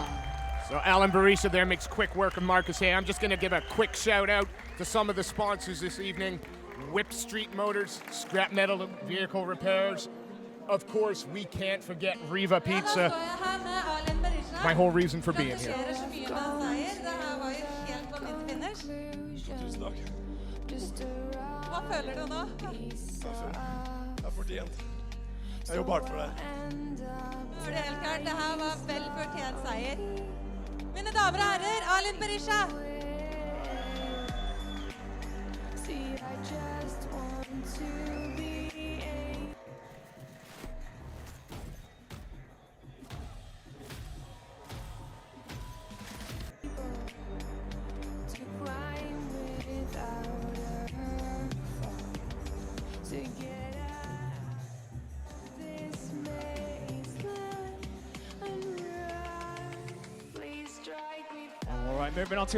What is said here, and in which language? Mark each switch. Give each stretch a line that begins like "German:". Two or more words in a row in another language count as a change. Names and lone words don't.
English: So Alan Boresha there makes quick work of Marcus Hay. I'm just going to give a quick shout out to some of the sponsors this evening. Whip Street Motors, Scrap Metal Vehicle Repairs. Of course, we can't forget Riva Pizza. My whole reason for being here.
Norwegian: Hva føler du nå? Jeg fortjent. Jeg jobber hardt for det. For det helt klart, det her var vel fortjent seier. Mine damer og herrer, Boresha.
English: Moving on to the